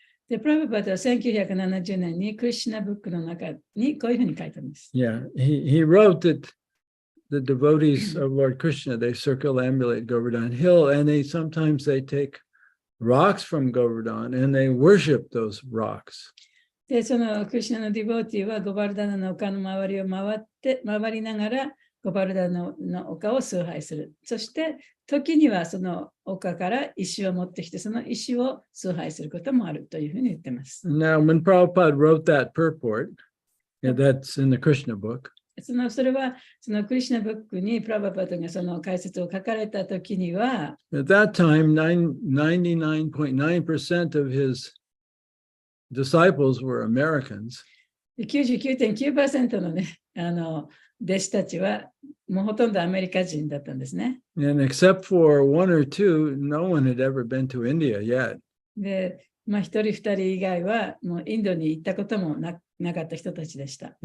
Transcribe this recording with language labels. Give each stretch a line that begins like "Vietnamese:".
Japanese: で、プラブパタは1970年にクリシュナブックの中にこういうふうに書いてあります。
English: Yeah, he wrote that the devotees of Lord Krishna, they circumambulate Govardhan Hill and sometimes they take rocks from Govardhan and they worship those rocks.
Japanese: で、そのクリシュナのディボーティーはゴバルダナの丘の周りを回りながらゴバルダナの丘を崇拝する。そして時にはその丘から石を持ってきてその石を崇拝することもあるというふうに言っています。
English: Now, when Prabhupada wrote that purport, that's in the Krishna book.
Japanese: それはそのクリシュナブックにプラバパトがその解説を書かれたときには、
English: At that time, 99.9% of his disciples were Americans.
Japanese: 99.9% のね、弟子たちはもうほとんどアメリカ人だったんですね。
English: And except for one or two, no one had ever been to India yet.
Japanese: で、一人二人以外はもうインドに行ったこともなかった人たちでした。